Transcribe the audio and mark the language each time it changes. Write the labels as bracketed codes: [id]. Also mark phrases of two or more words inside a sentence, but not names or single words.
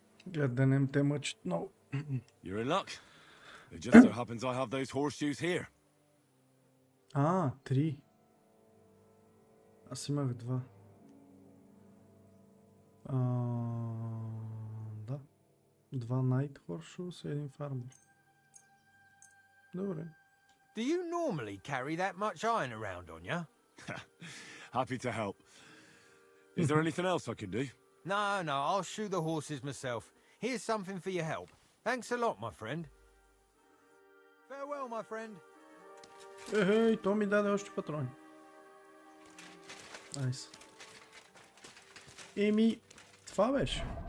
[bg] Гледа да не те мъчат много. [en] You're in luck. It just so happens I have those horseshoes here. [bg] А, 3. Аз имах 2. Да. 2 Night Horseshoes и 1 Farmer. Добре. [en] Do you normally carry that much iron around on you? Happy to help. Is there anything else I can do? No, I'll shoe the horses myself. Here's something for your help. Thanks a lot, my friend. Farewell, my friend. [bg] Ей, то ми даде още патрони. Найс. Еми, това беше.